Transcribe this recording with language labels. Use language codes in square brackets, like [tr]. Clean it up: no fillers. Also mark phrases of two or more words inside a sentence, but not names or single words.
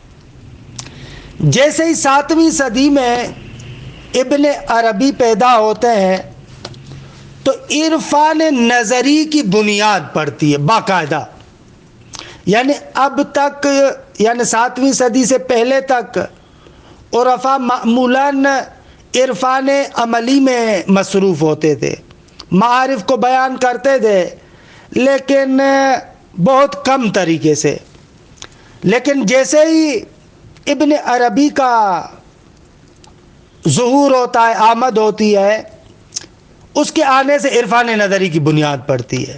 [ur] جیسے ہی 7ویں صدی میں ابن عربی پیدا ہوتے ہیں تو عرفان نظری کی بنیاد پڑتی ہے باقاعدہ، یعنی اب تک، یعنی 7ویں صدی سے پہلے تک عرفا معمولاً عرفان عملی میں مصروف ہوتے تھے، معارف کو بیان کرتے تھے لیکن بہت کم طریقے سے۔ لیکن جیسے ہی ابن عربی کا ظہور ہوتا ہے، آمد ہوتی ہے، اس کے آنے سے عرفان نظری کی بنیاد پڑتی ہے۔